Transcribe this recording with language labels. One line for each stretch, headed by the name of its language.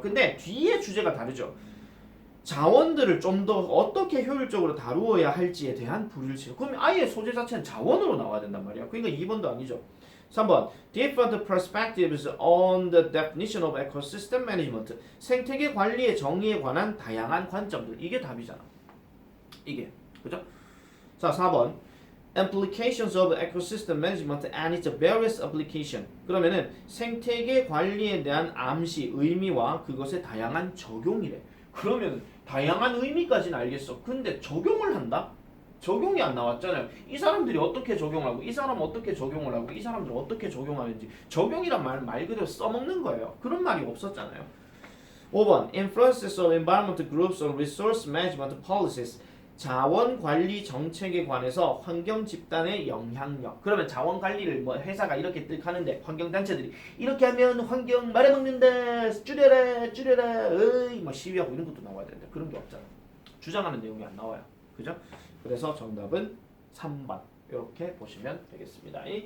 Korean: 근데 뒤에 주제가 다르죠. 자원들을 좀 더 어떻게 효율적으로 다루어야 할지에 대한 불일치. 그러면 아예 소재 자체는 자원으로 나와야 된단 말이야. 그러니까 2번도 아니죠.
English: 3번 different perspectives on the definition of ecosystem management.
Korean: 생태계 관리의 정의에 관한 다양한 관점들. 이게 답이잖아. 이게. 그죠?
English: 자, 4번 implications of ecosystem management and its various application.
Korean: 그러면은 생태계 관리에 대한 암시, 의미와 그것의 다양한 적용이래. 그러면 다양한 의미까지는 알겠어. 근데 적용을 한다? 적용이 안 나왔잖아요. 이 사람들이 어떻게 적용하고 이 사람은 어떻게 적용을 하고 이 사람들은 어떻게 적용하는지 적용이란 말 그대로 써먹는 거예요. 그런 말이 없었잖아요.
English: 5번 Influences of environmental groups on resource management policies.
Korean: 자원관리 정책에 관해서 환경 집단의 영향력. 그러면 자원관리를 뭐 회사가 이렇게 뜩 하는데 환경단체들이 이렇게 하면 환경 말아먹는다 줄여라 줄여라 어이 뭐 시위하고 이런 것도 나와야 되는데 그런 게 없잖아. 주장하는 내용이 안 나와요. 그죠? 그래서 정답은 3번 이렇게 보시면 되겠습니다.